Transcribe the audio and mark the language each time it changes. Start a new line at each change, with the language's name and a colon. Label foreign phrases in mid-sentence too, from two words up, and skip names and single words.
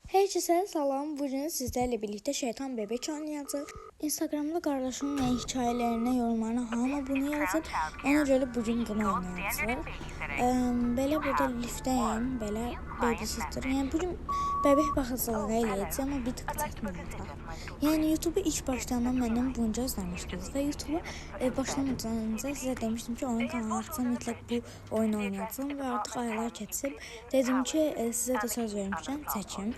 Azerbaijani: Herkese salam.
Turkish: Bugün sizlerle birlikte Şeytan Bebek oynayacağız. Instagramda kardeşimin hikayelerine, yorumlarına
Azerbaijani: hamı bunu yazır.
Turkish: Ona göre bugün bunu oynayacağız.
Azerbaijani: Belə burada liftdəyim, belə babysitter. Yəni bugün bebek baxıcılığı eləyəcəm, amma bir tık çətindir. Yəni YouTube ilk başlayandan məndən bunca izləmişdiniz və YouTube başlamadan öncə sizə demişdim ki, oyun kanalı açsam mütləq bu oyunu oynayacağım və artıq aylar keçib dedim ki, sizə də söz vermişəm, çəkim.